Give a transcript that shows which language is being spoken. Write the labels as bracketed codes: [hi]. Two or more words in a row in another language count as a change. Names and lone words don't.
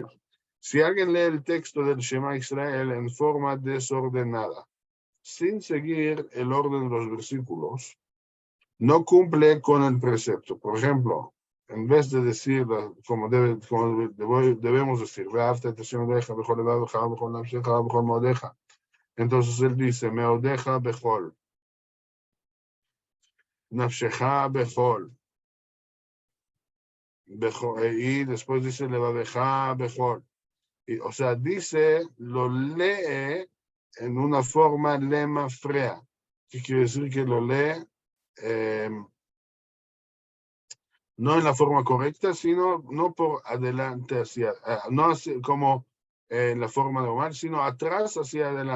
[es] Si alguien lee el texto del Shema Israel en forma desordenada, sin seguir el orden de los versículos, no cumple con el precepto. Por ejemplo, en vez de decir como debemos decir, entonces él dice, [he] מאדך בכל, נפשך בכל, [es] y después dice, [he] לבבך בכל. [es] O sea, dice, lo lee en una forma [he] למפרע. [es] ¿Qué quiere decir que lo lee? No en la forma correcta, sino no por adelante hacia, no así como en la forma normal, sino atrás hacia adelante.